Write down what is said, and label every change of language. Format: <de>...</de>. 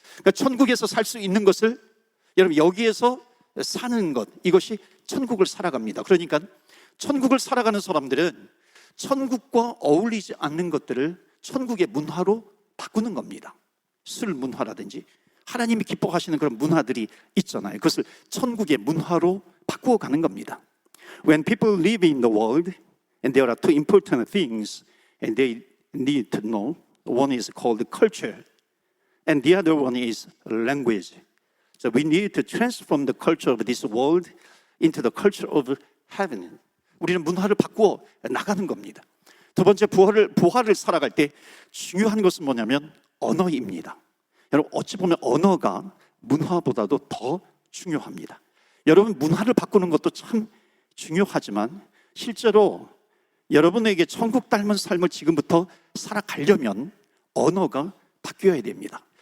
<ko>그러니까 천국에서 살 수 있는 것을 여러분 여기에서 사는 것, 이것이 천국을 살아갑니다. 그러니까 천국을 살아가는 사람들은 천국과 어울리지 않는 것들을 천국의 문화로 바꾸는 겁니다. 술 문화라든지 하나님이 기뻐하시는 그런 문화들이 있잖아요. 그것을 천국의 문화로 바꾸어 가는 겁니다.</ko> <en>When people live in the world and there are two important things and they need to know, one is called culture and the other one is language. So we need to transform the culture of this world into the culture of heaven.</en> <ko>우리는 문화를 바꾸어 나가는 겁니다. 두 번째, 부활을 살아갈 때 중요한 것은 뭐냐면 언어입니다. 여러분 어찌 보면 언어가 문화보다도 더 중요합니다. 여러분 문화를 바꾸는 것도 참 중요하지만 실제로 여러분에게 천국 닮은 삶을 지금부터 살아가려면 언어가 바뀌어야 됩니다.</ko>